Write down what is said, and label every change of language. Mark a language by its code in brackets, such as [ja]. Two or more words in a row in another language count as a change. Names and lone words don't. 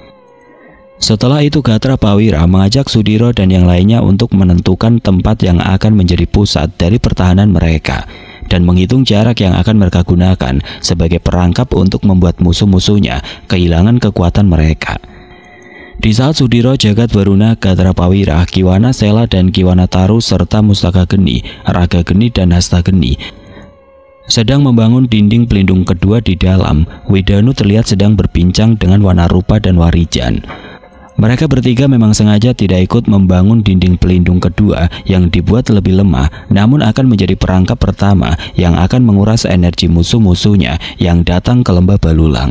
[id] Setelah itu Gatra Pawira mengajak Sudiro dan yang lainnya untuk menentukan tempat yang akan menjadi pusat dari pertahanan mereka dan menghitung jarak yang akan mereka gunakan sebagai perangkap untuk membuat musuh-musuhnya kehilangan kekuatan mereka. Di saat Sudiro, Jagat Baruna, Gatra Pawira, Kiwana Sela dan Kiwana Taru serta Mustaka Geni, Raga Geni dan Hasta Geni sedang membangun dinding pelindung kedua di dalam, Widanu terlihat sedang berbincang dengan Wanarupa dan Warijan. Mereka bertiga memang sengaja tidak ikut membangun dinding pelindung kedua yang dibuat lebih lemah, namun akan menjadi perangkap pertama yang akan menguras energi musuh-musuhnya yang datang ke lembah Balulang.